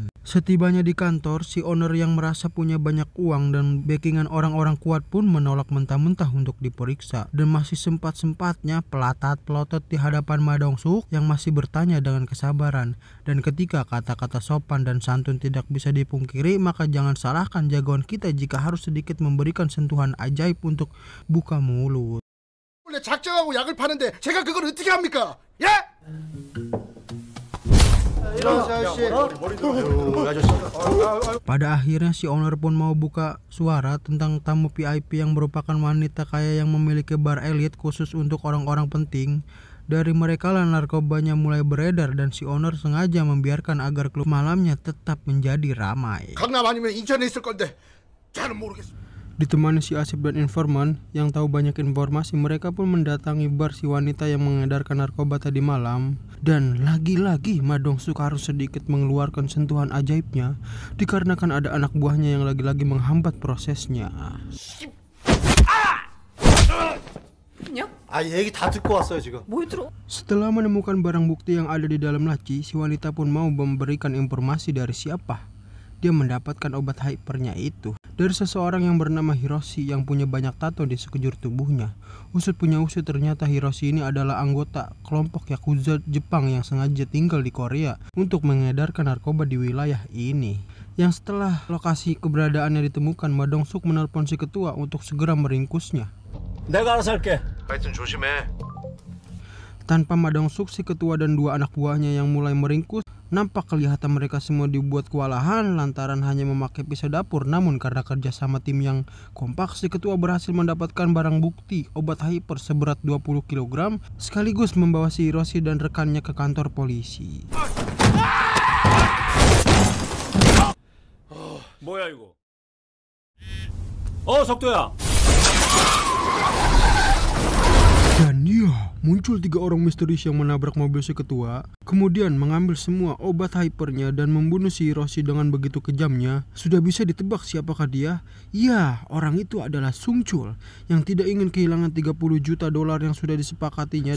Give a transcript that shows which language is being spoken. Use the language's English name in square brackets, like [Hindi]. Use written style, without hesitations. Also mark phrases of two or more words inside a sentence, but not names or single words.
[Indonesian] Setibanya di kantor, si owner yang merasa punya banyak uang dan backingan orang-orang kuat pun menolak mentah-mentah untuk diperiksa dan masih sempat-sempatnya pelotot di hadapan Ma Dong-suk yang masih bertanya dengan kesabaran. Dan ketika kata-kata sopan dan santun tidak bisa dipungkiri, maka jangan salahkan jagoan kita jika harus sedikit memberikan sentuhan ajaib untuk buka mulut. [Korean] 원래 작정하고 약을 파는데 제가 그걸 어떻게 합니까? 예? [Indonesian] Pada akhirnya si owner pun mau buka suara tentang tamu VIP yang merupakan wanita kaya yang memiliki bar elit khusus untuk orang-orang penting. Dari mereka lah narkobanya mulai beredar dan si owner sengaja membiarkan agar klub malamnya tetap menjadi ramai. [Korean] 강남 아니면 인천에 있을 건데 잘은 모르겠습니다. [Indonesian] Ditemani si Asep dan informan yang tahu banyak informasi, mereka pun mendatangi bar si wanita yang mengedarkan narkoba tadi malam. Dan lagi-lagi Ma Dong-suk harus sedikit mengeluarkan sentuhan ajaibnya dikarenakan ada anak buahnya yang lagi-lagi menghambat prosesnya. [Korean] 얘기 다 듣고 왔어요 지금. [Indonesian] Setelah menemukan barang bukti yang ada di dalam laci, si wanita pun mau memberikan informasi dari siapa dia mendapatkan obat hypernya itu. Dari seseorang yang bernama Hiroshi yang punya banyak tato di sekujur tubuhnya. Usut punya usut, ternyata Hiroshi ini adalah anggota kelompok Yakuza Jepang yang sengaja tinggal di Korea untuk mengedarkan narkoba di wilayah ini. Yang setelah lokasi keberadaannya ditemukan, Ma Dong-suk menelpon si ketua untuk segera meringkusnya. [Korean] 내가 알아서 할게. 하여튼 조심해. [Indonesian] Tanpa Ma Dong-suk, si ketua dan dua anak buahnya yang mulai meringkus, nampak kelihatan mereka semua dibuat kewalahan lantaran hanya memakai pisau dapur. Namun karena kerjasama tim yang kompak, si ketua berhasil mendapatkan barang bukti obat hyper seberat 20 kg sekaligus membawa si Hiroshi dan rekannya ke kantor polisi. [Korean] 뭐야 이거? 석도야. [Indonesian] Dan ya, muncul 3 orang misterius yang menabrak mobil si ketua, kemudian mengambil semua obat hypernya dan membunuh si Hiroshi dengan begitu kejamnya. Sudah bisa ditebak siapakah dia? Ya, orang itu adalah Sung Chul yang tidak ingin kehilangan 30 juta dolar yang sudah disepakatinya.